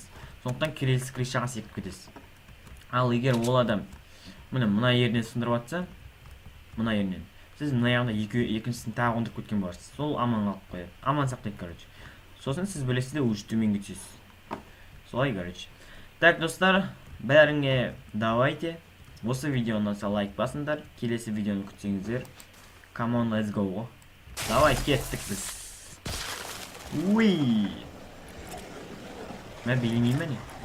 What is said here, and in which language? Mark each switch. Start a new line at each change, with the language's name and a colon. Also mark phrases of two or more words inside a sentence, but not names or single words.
Kazakh: Сондықтан келесі крышаға секіп кетесіз. Ал егер ол адам мына жерден сындырып жатса, мына жерден, сіз мына жағында екіншісін тағы қондырып кеткен боларсыз. Сол аман қалып қояды. Аман сақтайды, короче. Сосын сіз білесіз де уже төменге түсесіз. Солай, короче. Так, достар, бәріңе давайте. Осы видеоны лайк басыңдар. Келесі видеоны күтсеңіздер.
English: Come on, let's go.
Kazakh: Давай, кеттік біз. Уй! Mən bilmeyeyim beni.